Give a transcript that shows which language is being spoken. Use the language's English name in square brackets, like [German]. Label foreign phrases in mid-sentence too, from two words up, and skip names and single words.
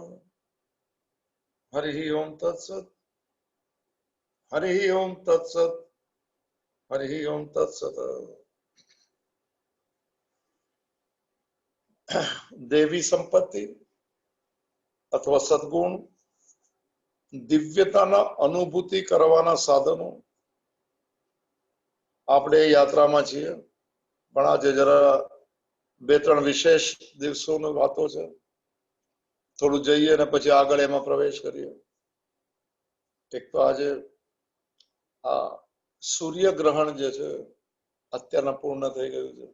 [Sanskrit] हरि ओम तत्सत् हरि ओम तत्सत् हरि ओम तत्सत्। [Gujarati] દેવી સંપત્તિ અથવા સદ્ગુણ દિવ્યતાના અનુભૂતિ કરવાના સાધનો આપણે યાત્રામાં છીએ, પણ આજે જરા બે ત્રણ વિશેષ દિવસોની વાતો છે, થોડું જઈએ ને પછી આગળ એમાં પ્રવેશ કરીએ. એક તો આજે આ સૂર્યગ્રહણ જે છે અત્યારના પૂર્ણ થઈ ગયું છે.